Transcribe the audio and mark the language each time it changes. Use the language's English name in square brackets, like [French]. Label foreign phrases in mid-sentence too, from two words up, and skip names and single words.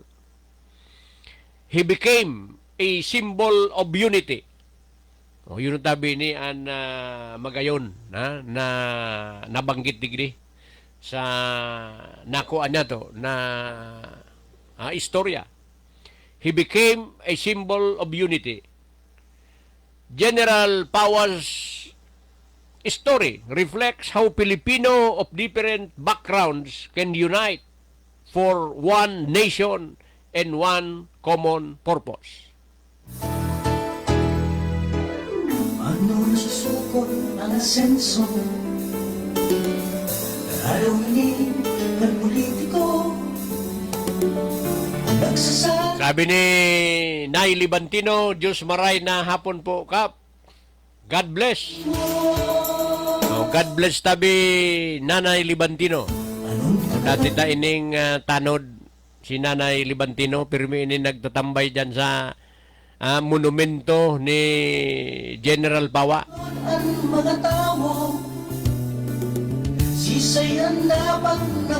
[English] He became a symbol of unity. [Bikol] Yun ang tabi ni an magayon na nabanggit digdi sa nakuha niya to na istorya. [English] He became a symbol of unity. General Pawa's story reflects how Filipino of different backgrounds can unite for one nation and one common purpose. [Bikol] Ano nasusukot ang asenso? Alawin ng politiko. Sabi ni Nay Libantino, Diyos maray na hapon po, Kap. [English] God bless. God bless tabi Nanay Libantino. [Bikol] Dati ta ining tanod si Nanay Libantino, pirmi ini nagtatambay dyan sa monumento ni General Pawa. Ang mga tao, sisayan dapat na